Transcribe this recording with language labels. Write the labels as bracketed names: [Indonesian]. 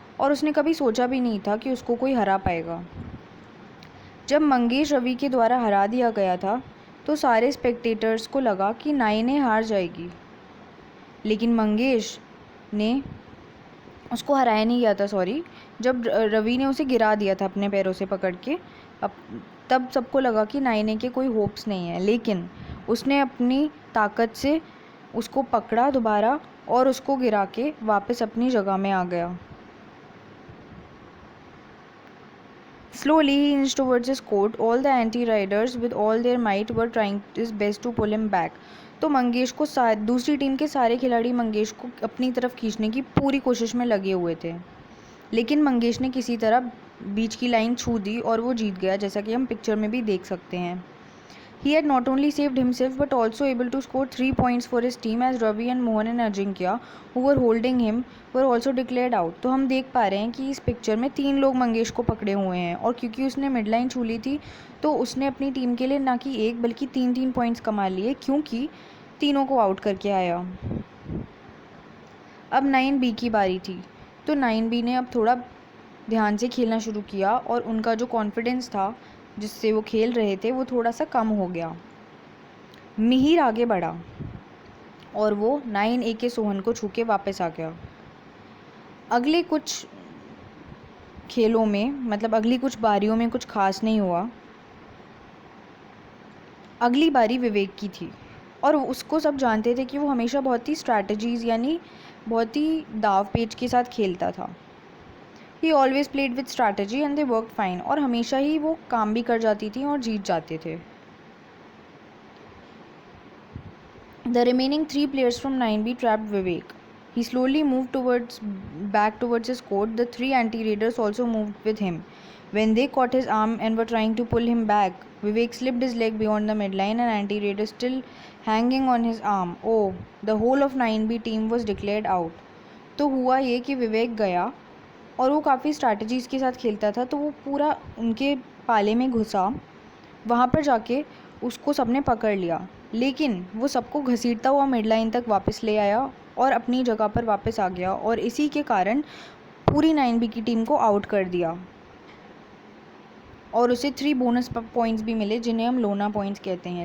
[Hindi] और उसने कभी सोचा भी नहीं था कि उसको कोई हरा पाएगा। जब मंगेश रवि के द्वारा हरा दिया गया था तो सारे स्पेक्टेटर्स को लगा कि नाइने हार जाएगी, लेकिन मंगेश ने उसको हराया नहीं गया था, सॉरी, जब रवि ने उसे गिरा दिया था अपने पैरों से पकड़ के, अब तब सबको लगा कि नाइने के कोई होप्स नहीं है, लेकिन उसने अपनी ताकत से उसको पकड़ा दोबारा और उसको गिरा के वापस अपनी जगह में आ गया। [English] Slowly he inched towards his court. All the anti-riders with all their might were trying his best to pull him back. [Hindi] तो मंगेश को दूसरी टीम के सारे खिलाड़ी मंगेश को अपनी तरफ खींचने की पूरी कोशिश में लगे हुए थे, लेकिन मंगेश ने किसी तरह बीच की लाइन छू दी और वो जीत गया, जैसा कि हम पिक्चर में भी देख सकते हैं। [English] He had not only saved himself but also able to score 3 points for his team as Ravi and Mohan and Ajinkya who were holding him were also declared out। [Hindi] तो हम देख पा रहे हैं कि इस पिक्चर में 3 लोग मंगेश को पकड़े हुए हैं और क्योंकि उसने मिड लाइन छू ली थी तो उसने अपनी टीम के लिए ना कि 1 बल्कि 3 पॉइंट्स कमा लिए, क्योंकि तीनों को आउट करके आया। अब 9B की बारी थी, तो 9B ने अब थोड़ा ध्यान से खेलना शुरू किया और उनका जो कॉन्फिडेंस था जिससे वो खेल रहे थे वो थोड़ा सा कम हो गया। मिहिर आगे बढ़ा और वो 9A के सोहन को छू के वापस आ गया। अगले कुछ खेलों में, मतलब अगली कुछ बारियों में कुछ खास नहीं हुआ। अगली बारी विवेक की थी और उसको सब जानते थे कि वो हमेशा बहुत ही स्ट्रैटेजीज़ यानी बहुत ही दाव पेच के साथ खेलता था। [English] he always played with strategy and they work fine, [Hindi] और हमेशा ही वो काम भी कर जाती थी और जीत जाते थे। [English] The remaining 3 players from 9B trapped Vivek. He slowly moved back towards his court. The 3 anti-raiders also moved with him. When they caught his arm and were trying to pull him back, Vivek slipped his leg beyond the midline and anti-raider still hanging on his arm. Oh, the whole of 9B team was declared out. [Hindi] तो हुआ ये कि विवेक गया और वो काफ़ी strategies के साथ खेलता था, तो वो पूरा उनके पाले में घुसा। वहाँ पर जाके उसको सबने पकड़ लिया, लेकिन वो सबको घसीटता हुआ मिड लाइन तक वापस ले आया और अपनी जगह पर वापस आ गया, और इसी के कारण पूरी 9B की टीम को आउट कर दिया और उसे 3 बोनस पॉइंट्स भी मिले, जिन्हें हम लोना पॉइंट्स कहते हैं।